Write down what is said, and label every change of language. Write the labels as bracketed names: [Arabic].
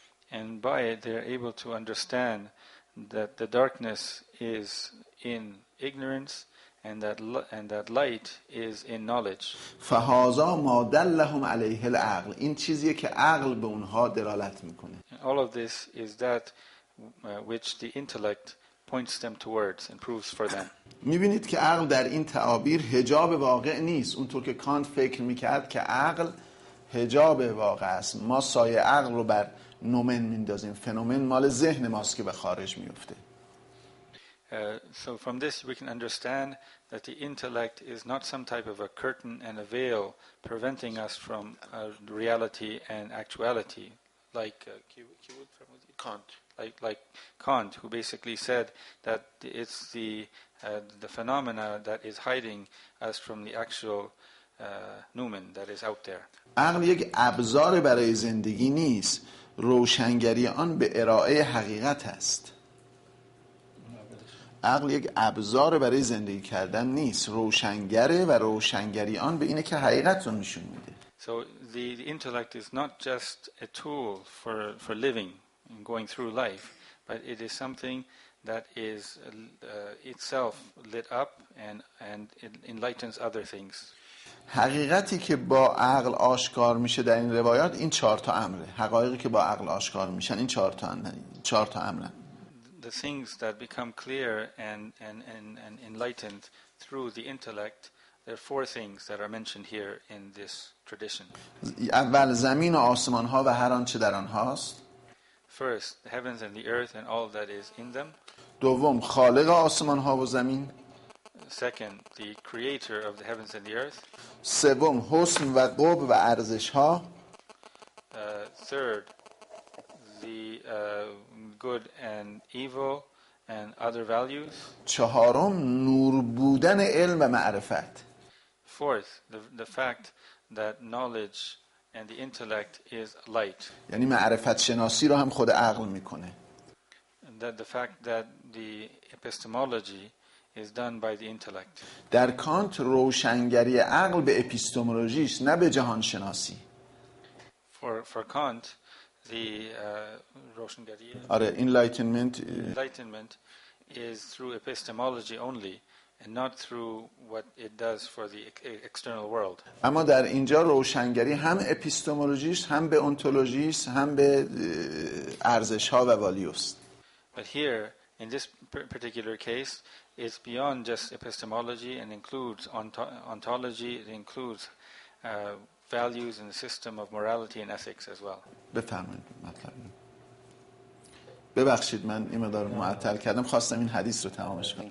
[English] And by it they are able to understand that the darkness is in ignorance and that light is in knowledge. [Arabic] فهذا ما دلهم عليه العقل. [Persian] این چیزیه که عقل به اونها دلالت میکنه. [English] All of this is that which the intellect points them towards and proves for them. [Persian] میبینید که عقل در این تعابیر حجاب واقع نیست. اونطور که کانت فکر میکرد که عقل حجاب واقع است. ما سایه عقل رو بر نومن میندازیم. فنومن مال ذهن ماست که به خارج میفته. [English] So from this we can understand that the intellect is not some type of a curtain and a veil preventing us from reality and actuality, like [Persian] کانت. [English] Like Kant, who basically said that it's the phenomena that is hiding us from the actual noumen that is out there. [Persian] عقل یک ابزار برای زندگی نیست. روشنگری آن به ارائه حقیقت است. عقل یک ابزار برای زندگی کردن نیست. روشنگره و روشنگری آن به اینه که حقیقت رو نشون میده. [English] So the intellect is not just a tool for living and going through life, but it is something that is itself lit up and it enlightens other things. [Persian] حقیقتی که با عقل آشکار میشه در این روایات این 4 تا امره. حقایقی که با عقل آشکار میشن این 4 تا امرن. [English] The things that become clear and enlightened through the intellect, there are 4 things that are mentioned here in this tradition. [Persian] اول زمین و آسمان ها و هر آنچه در آنهاست. [English] First, the heavens and the earth and all that is in them. [Persian] دوم خالق آسمان ها و زمین. [English] Second, the creator of the heavens and the earth. [Persian] سوم حسن و قبح و ارزش ها. [English] Third, the good and evil and other values. [Persian] چهارم نور بودن علم و معرفت. [English] Fourth, the fact that knowledge and the intellect is light. [Persian] یعنی معرفت شناسی رو هم خود عقل میکنه. [English] That the fact that the epistemology is done by the intellect. [Persian] در کانت روشنگری عقل به اپیستمولوژی است نه به جهان شناسی. [English] For Kant, the روشنگری enlightenment is through epistemology only and not through what it does for the external world. [Persian] اما در اینجا روشنگری هم اپیستمولوژی است، هم به ontology است، هم به ارزش ها و والیو است. [English] But here in this particular case it's beyond just epistemology and includes ontology, it includes values in the system of morality and ethics as well. [Persian] بفرمایید مطلب. ببخشید من این مقدار معطل کردم، خواستم این حدیث رو تمامش کنم.